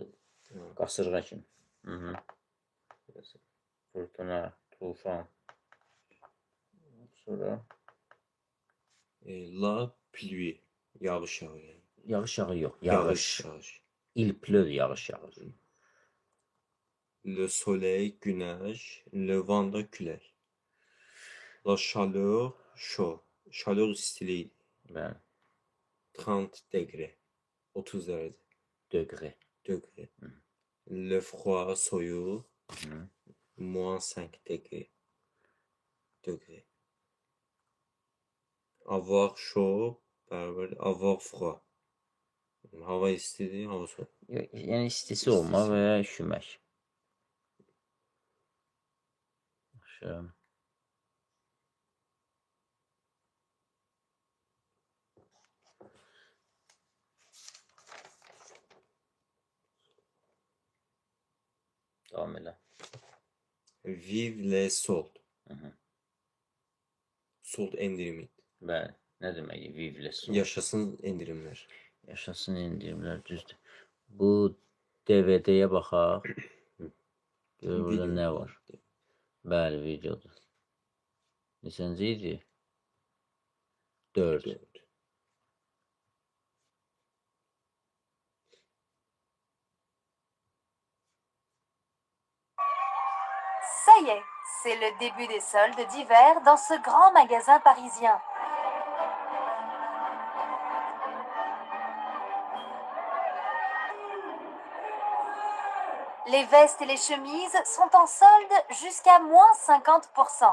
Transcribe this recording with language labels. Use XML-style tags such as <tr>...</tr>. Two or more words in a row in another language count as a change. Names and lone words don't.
<az>Tamam. qasırğa kimi. Fırtına, tufan. Sonra</az> <fr>La pluie,</fr> <az>yağış yağır. Yani. yağış yağır yox, yağış. Yağış.</az> <fr>Il pleut,</fr> <az>yağış yağır.</az> <fr>Le soleil, güneş. Le vent da külək. La chaleur, chaud.</fr> <az>Chaleur istiliyi. Bəli. 30 degré. 30 dərəcə.</az> <fr>Degré. Degré. Hı. Le froid,</fr> <az>soyuq. Hı.</az> <fr>-5 degré. Degré. Avoir chaud, bərabər avoir froid.</fr> <az>Hava istidir, hava soyuq. Yəni istisi olma və ya üşümək. Yaxşı. Davam elə.</az> <fr>Vive les soldes. Hı.</fr> <az>Sold endirimi. Bəli. Nə demək? Vivles. Yaşasın endirimlər. Yaşasın endirimlər, düzdür. Bu DVD-yə baxaq. Gör burada nə var. Bəli, videodur. Neçənci idi? 4.</az> <fr>Ça y est, c'est le début des soldes d'hiver dans ce grand magasin parisien. Les vestes et les chemises sont en solde jusqu'à moins 50%.</fr>